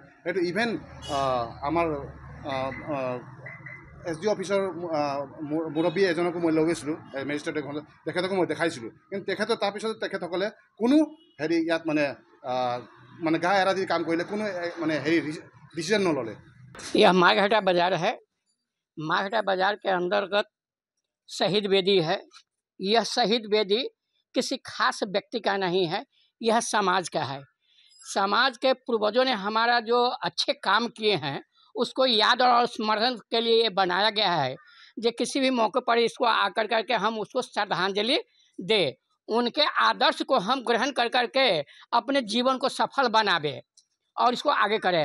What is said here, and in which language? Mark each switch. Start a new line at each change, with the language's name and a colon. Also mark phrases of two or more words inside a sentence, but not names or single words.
Assamese: সেইটো ইভেন আমাৰ SDO অফিচৰ মুৰব্বী এজনকো মই লৈ গৈছিলোঁ, মেজিষ্ট্ৰেট এখনত, তেখেতকো মই দেখাইছিলোঁ। কিন্তু তাৰপিছত তেখেতসকলে কোনো ইয়াত মানে গা এৰা দি কাম কৰিলে, কোনো মানে ডিচিজন নল'লে।
Hindi: यह मार्घेरिटा बाज़ार है। मार्घेरिटा बाज़ार के अंतर्गत शहीद बेदी है। यह शहीद बेदी किसी खास व्यक्ति का नहीं है, यह समाज का है। समाज के पूर्वजों ने हमारा जो अच्छे काम किए हैं उसको याद और स्मरण के लिए ये बनाया गया है, जो किसी भी मौके पर इसको आकर करके हम उसको श्रद्धांजलि दे, उनके आदर्श को हम ग्रहण कर करके अपने जीवन को सफल बनावे और इसको आगे करें।